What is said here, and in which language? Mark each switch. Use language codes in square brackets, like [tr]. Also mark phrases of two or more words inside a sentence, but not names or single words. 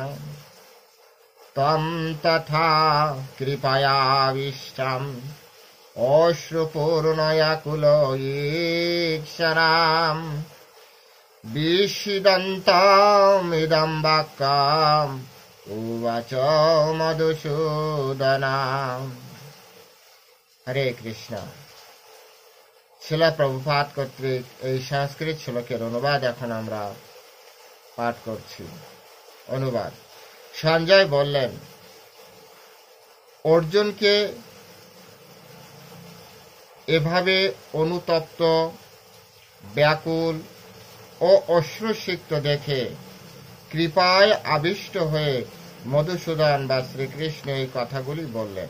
[sa] त्वं तथा कृपयाविष्टम् अश्रुपूर्णयाकुलो ईक्षणाम् विषीदन्तमिदं वाक्यम् उवाच मधुसूदन। हरे कृष्ण। [bn] শিলা প্রভুপাদ কর্তৃক এই সংস্কৃত শ্লোকের অনুবাদ এখন আমরা পাঠ করছি। অনুবাদ। সঞ্জয় বললেন, অর্জুনকে এভাবে অনুতপ্ত, ব্যাকুল ও অশ্রুসিক্ত দেখে কৃপায় আবিষ্ট হয়ে মধুসূদন বা শ্রীকৃষ্ণ এই কথাগুলি বললেন।